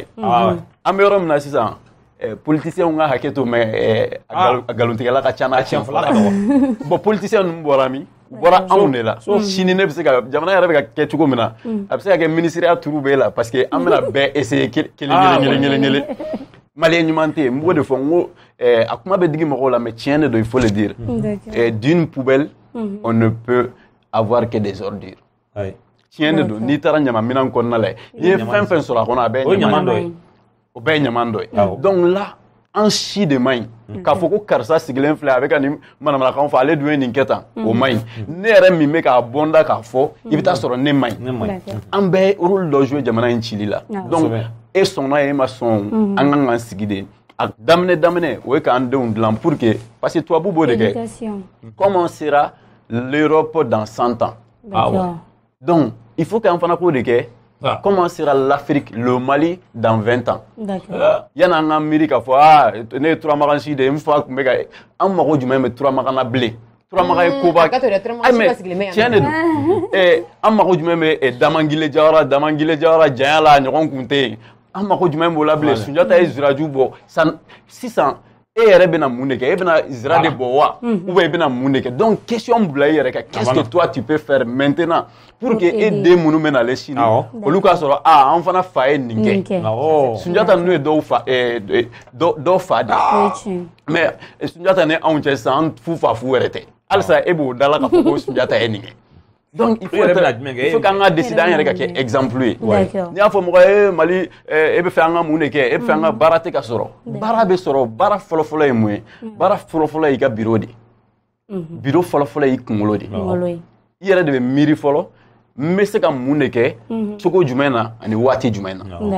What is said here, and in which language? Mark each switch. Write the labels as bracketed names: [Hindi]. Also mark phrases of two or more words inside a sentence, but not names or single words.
[Bambara] An bɛ yɔrɔ min na sisan politiciens ka hakɛ to mais a galontigɛla ka ca n'a tiɲɛfɔla ka dɔgɔ. Bon politiciens ninnu bɔra min? U bɔra anw de la. Sini ne bɛ se ka jamana yɛrɛ bɛ ka kɛ cogo min na a bɛ se ka kɛ ministériya turu b'e la [French] parce que [Bambara] an bɛna bɛɛ essayer kelen. Malien ɲuman tɛ yen n b'o de fɔ n ko a kuma bɛ digi mɔgɔw la mais tiɲɛ de don [French] il faut le dire. D'une poubelle on ne peut avoir que des ordures. [Bambara] Tiɲɛ de don n'i taara ɲamanminɛn kɔnɔna la n'i ye fɛn fɛn sɔrɔ a kɔnɔ a bɛɛ ye ɲaman dɔ ye. O bɛɛ ye ɲaman dɔ ye. Donc là an si de man ɲi k'a fɔ ko karisa sigilen filɛ a bɛ ka nin manamanakan fɔ ale dun ye nin kɛ tan o man ɲi. Ne yɛrɛ min bɛ k'a bɔnda k'a fɔ i bɛ taa sɔrɔ ne man ɲi. An bɛɛ ye rôle dɔ jouer jamana in cili la. Donc e sɔnna ye e ma sɔn an kan k'an sigi de. A daminɛ o ye k'an denw dilan [French] pour que parce que [Bambara] tubabu b'o de kɛ. [French] Comment sera l'Europe dans 100 ans? Donc il faut [Bambara] qu'an fana k'o de kɛ. [French] Comment sera l'Afrique, le Mali dans 20 ans? D'accord. Il y a un Amérique qui a fait [Bambara] ne turamagan si de [French] une fois que [Bambara] mega an mago jumɛn bɛ turamagan na bilen. Turamagan ye koba. Tiɲɛ de don. An mago jumɛn bɛ Damangile Jawara janya la ɲɔgɔn kun tɛ yen. An mago jumɛn b'o la bilen. Sunjata ye ziraju bɔ. Sisan e yɛrɛ bɛna mun de kɛ? E bɛna zira de bɔ wa? [French] Ou bien [Bambara] e bɛna mun de kɛ? Donc question bila i yɛrɛ kan. [French] Qu'est-ce que toi tu peux faire maintenant pour que [Bambara] e den minnu bɛna ale sini olu k'a sɔrɔ an fana fa ye nin kɛ. Sunjata ninnu ye dɔw fa de. Mais Sunjata ni anw cɛ sisan an fu fa fu yɛrɛ tɛ. Halisa e b'o dala k'a fɔ ko Sunjata ye nin kɛ. [French] Donc il faut [Bambara] qu'an ka décider an yɛrɛ ka kɛ exemple ye. N'i y'a fɔ mɔgɔ ye Mali e bɛ fɛ an ka mun de kɛ? E bɛ fɛ an ka baara tɛ ka sɔrɔ. Baara bɛ sɔrɔ. Baara fɔlɔfɔlɔ ye mun ye? Baara fɔlɔfɔlɔ y'i ka bureau de. Bureau fɔlɔfɔlɔ y'i kunkolo de. I yɛrɛ de bɛ miiri fɔlɔ n bɛ se ka mun de kɛ cogo jumɛn na ani waati jumɛn na.